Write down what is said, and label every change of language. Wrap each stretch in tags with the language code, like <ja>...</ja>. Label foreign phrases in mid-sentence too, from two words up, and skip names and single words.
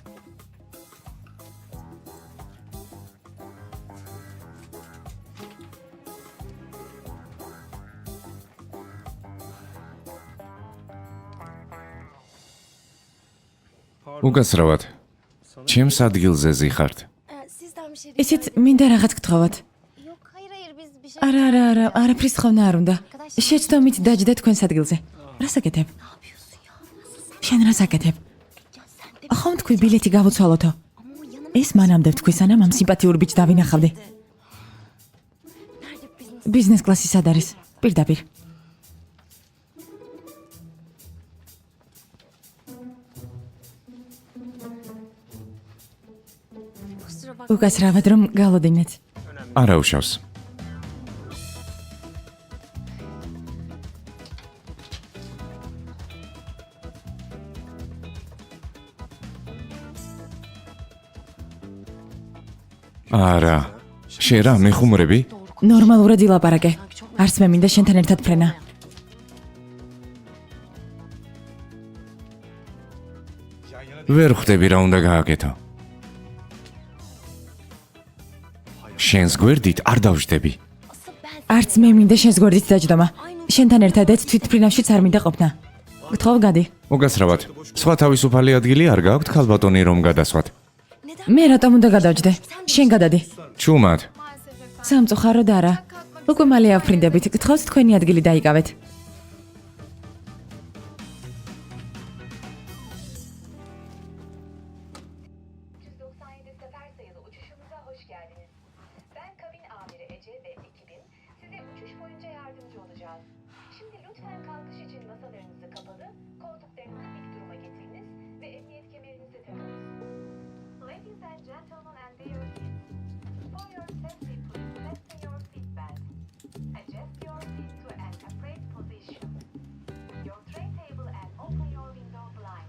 <ka>უკაცრავად. ჩემს ადგილზე ზიხართ.</ka> <tr>Sizden bir şey</tr> <ka>ისიც მინდა რაღაც გთხოვოთ.</ka> <tr>Yok hayır biz bir şey...</tr> <ka>არა, არაფრის ხოვნა არ უნდა. შეცდომით დაჯდე თქვენს ადგილზე. რას აკეთებ? შენ რას აკეთებ? ხომ თქვი ბილეთი გავუცვალოთო? ეს მანამდე ვთქვი, სანამ ამ სიმპათიურ ბიჭს დავინახავდი. ბიზნეს კლასი სად არის? პირდაპირ.</ka> <tr>Kusura bakma.</tr> <ka>უკაცრავად რომ გალოდინეთ. არა უშავს. არა. შენ რა მეხუმრები? ნორმალურად ილაპარაკე. არც მე მინდა შენთან ერთად ფრენა. ვერ ხვდები რა უნდა გააკეთო. შენს გვერდით არ დავждები.</ka> <tr>Asıl ben...</tr> <ka>არც მე მინდა შენს გვერდით დაჯდომა. შენთან ერთად ერთ თვითმფრინავშიც არ მინდა ყოფნა. გთხოვ გადი. მოგესწრებათ. სხვა თავისუფალი ადგილი არ გაქვთ ქალბატონი რომ გადასვათ. მე რატომ უნდა გადავჯდე? შენ გადადი. ჩუმად. სამწუხაროდ არა. უკვე მალე ავფრინდებით. გთხოვთ თქვენი ადგილი დაიკავეთ.</ka> <tr>Sefer sayılı uçuşumuza hoş geldiniz. Ben kabin amiri Ece ve ekibim size uçuş boyunca yardımcı olacağız. Şimdi lütfen kalkış için masalarınızı kapalı, koltuklarınızı dik duruma getiriniz ve emniyet kemerinizi takınız.</tr> <en>Ladies and gentlemen and dear kids, for your safety please fasten your seatbelt. Adjust your seat to an upright position. Your tray table and open your window blinds.</en>